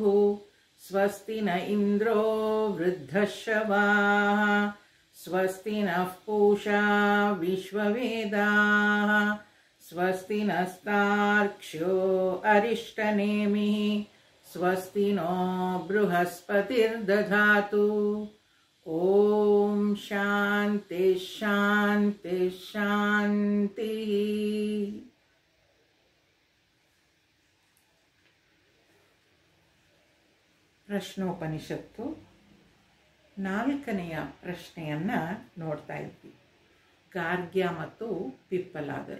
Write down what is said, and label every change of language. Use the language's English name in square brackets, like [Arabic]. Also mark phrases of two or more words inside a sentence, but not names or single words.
[Sanskrit] स्वस्ति न इंद्रो वृद्धश्रवाः स्वस्ति नः पूषा विश्ववेदाः स्वस्ति नस्तार्क्ष्यो अरिष्टनेमिः स्वस्ति नो बृहस्पतिर्दधातु। ओम शांति शांति शांति। [Kannada] ಪ್ರಶ್ನೋಪನಿಷತ್ತು ನಾಲ್ಕನೆಯ ಪ್ರಶ್ನೆಯನ್ನ ನೋಡ್ತಾ ಇದ್ವಿ. ಗಾರ್ಗ್ಯ ಮತ್ತು ಪಿಪ್ಪಲಾದರು.